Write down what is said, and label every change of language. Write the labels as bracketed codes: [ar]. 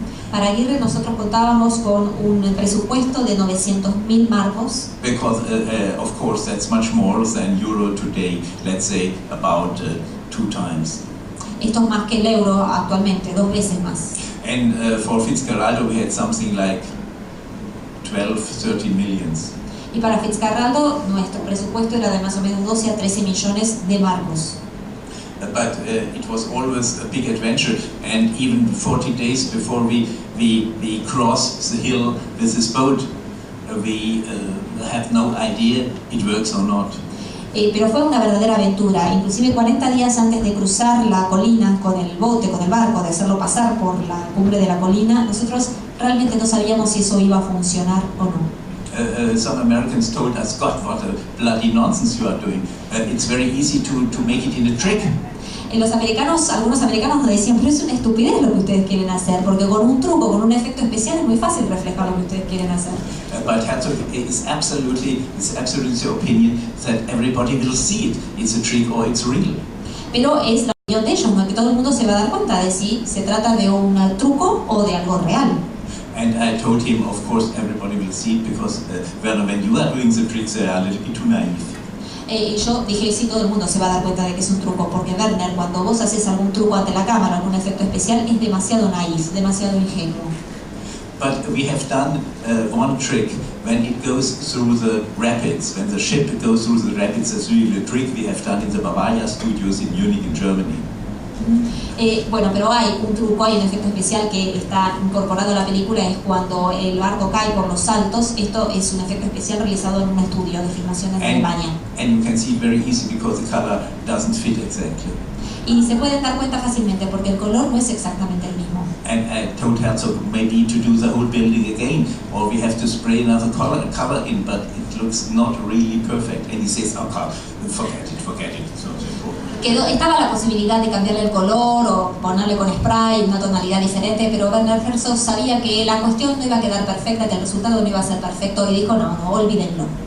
[es] Para Aguirre nosotros contábamos con un presupuesto de 900.000 marcos. [en] Because of course that's much more than euro today. Let's say about 2 times. [es] Esto es más que el euro actualmente, 2 veces más. [en] And for Fitzcarraldo we had something like 12-13 millions. [es] Y para Fitzcarraldo nuestro presupuesto era de más o menos 12 a 13 millones de marcos. [en] But it was always a big adventure, and even 40 days before we cross the hill with this boat, we have no idea it works or not. [es] Pero fue una verdadera aventura. Inclusive 40 días antes de cruzar la colina con el bote, con el barco, de hacerlo pasar por la cumbre de la colina, nosotros realmente no sabíamos si eso iba a funcionar o no. [en] Some Americans told us, God, what a bloody nonsense you are doing. It's very easy to make it in a trick. [es] Algunos americanos nos decían, pero es una estupidez lo que ustedes quieren hacer, porque con un truco, con un efecto especial es muy fácil reflejar lo que ustedes quieren hacer. [en] But Herzog is absolutely the opinion that everybody will see it. It's a trick or it's real. [es] Pero es la opinión de ellos, ¿no? Que todo el mundo se va a dar cuenta de si se trata de un truco o de algo real. [en] And I told him, of course, everybody will see it because Werner, when you are doing the tricks, they are a little bit too naive. [es] Y yo dije, sí, todo el mundo se va a dar cuenta de que es un truco, porque Werner, cuando vos haces algún truco ante la cámara, algún efecto especial, es demasiado naif, demasiado ingenuo. [en] But we have done one trick when it goes through the rapids, when the ship goes through the rapids. That's really a trick we have done in the Bavaria studios in Munich, in Germany. [es] Bueno, pero hay un truco, hay un efecto especial que está incorporado a la película, es cuando el barco cae por los saltos. Esto es un efecto especial realizado en un estudio de filmación en Alemania. [en] And you can see it very easy because the color doesn't fit exactly. [es] Y se pueden dar cuenta fácilmente porque el color no es exactamente el mismo. [en] And I told Herzog maybe to do the whole building again, or we have to spray another color in, but it looks not really perfect. And he says, okay, forget it. It's not important. [es] Estaba la posibilidad de cambiarle el color o ponerle con spray una tonalidad diferente, pero Werner Herzog sabía que la cuestión no iba a quedar perfecta, que el resultado no iba a ser perfecto, y dijo, no, olvídenlo.